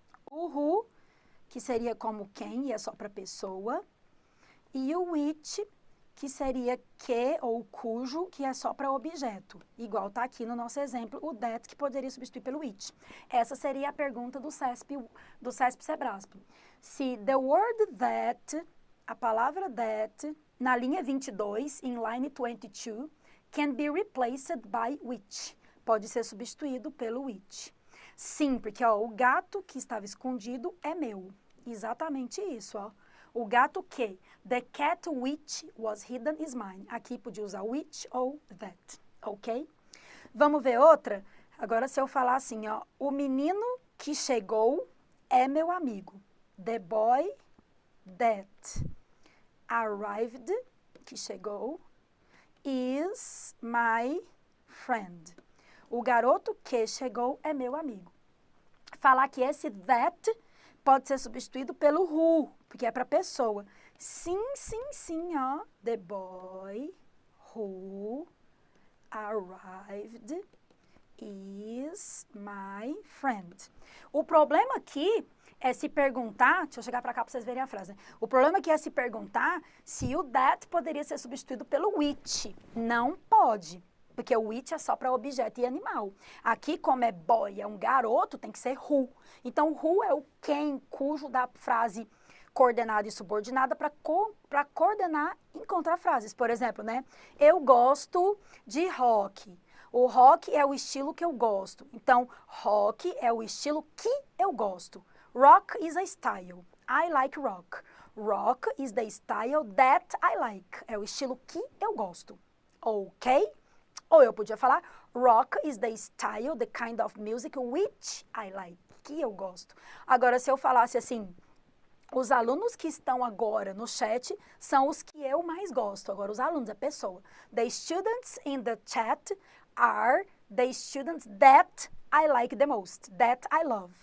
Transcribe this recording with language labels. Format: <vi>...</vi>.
<pt>O who, que seria como quem, e é só para pessoa. E o which, que seria que ou cujo, que é só para objeto. Igual está aqui no nosso exemplo, o that, que poderia substituir pelo which. Essa seria a pergunta do CESP-Sebrasp.</pt> <en>Se the word that,</en> <pt>a palavra that, na linha 22, em</pt> <en>line 22, can be replaced by which.</en> <pt>Pode ser substituído pelo which. Sim, porque ó, o gato que estava escondido é meu. Exatamente isso, ó. O gato que?</pt> <en>The cat which was hidden is mine.</en> <pt>Aqui podia usar which ou that, ok? Vamos ver outra? Agora, se eu falar assim, ó. O menino que chegou é meu amigo.</pt> <en>The boy that arrived,</en> <pt>que chegou,</pt> <en>is my friend.</en> <pt>O garoto que chegou é meu amigo. falar que esse that pode ser substituído pelo who, porque é para pessoa. Sim, sim, sim, ó.</pt> <en>The boy who arrived is my friend.</en> <pt>O problema aqui é se perguntar, deixa eu chegar para cá para vocês verem a frase, né? O problema aqui é se perguntar se o that poderia ser substituído pelo which. Não pode, porque o which é só para objeto e animal. Aqui, como é boy, é um garoto, tem que ser who. Então, who é o quem, cujo da frase coordenada e subordinada para coordenar e encontrar frases. Por exemplo, né? Eu gosto de rock. O rock é o estilo que eu gosto. Então, rock é o estilo que eu gosto.</pt> <en>Rock is a style. I like rock. Rock is the style that I like.</en> <pt>É o estilo que eu gosto.</pt> <en>Ok?</en> <pt>Ou eu podia falar,</pt> <en>rock is the style, the kind of music which I like.</en> <pt>Que eu gosto. Agora, se eu falasse assim, os alunos que estão agora no chat são os que eu mais gosto. Agora, os alunos, a pessoa.</pt> <en>The students in the chat are the students that I like the most, that I love.</en>